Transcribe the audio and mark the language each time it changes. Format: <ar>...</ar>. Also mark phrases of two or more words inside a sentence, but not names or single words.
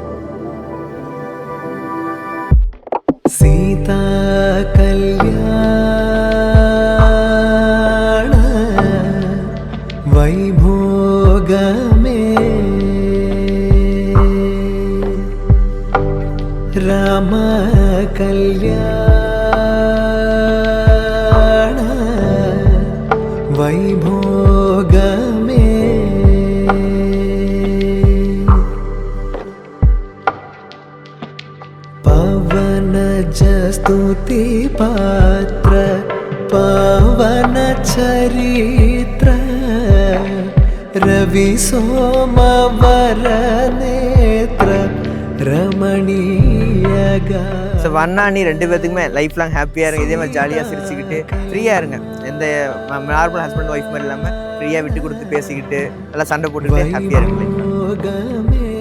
<ta>சீதா கல்யாண வைபோகமே ராம கல்யாண வைபோகமே</ta> <te>పవనజ స్తుతి పాత్ర పవన చరిత్ర రవి సోమవర నేత్ర రమణీయగా.</te> <ta>ஸோ அண்ணா அண்ணி 2 பேத்துக்குமே</ta> <en>life long</en> <ta>ஹாப்பியாக இருங்க. இதே மாதிரி ஜாலியாக சிரிச்சுக்கிட்டு ஃப்ரீயாக இருங்க. எந்த</ta> <en>normal husband wife</en> <ta>மாதிரி இல்லாமல் ஃப்ரீயாக விட்டு கொடுத்து பேசிக்கிட்டு நல்லா சண்டை போட்டுக்கிட்டு ஹாப்பியாக இருங்க.</ta>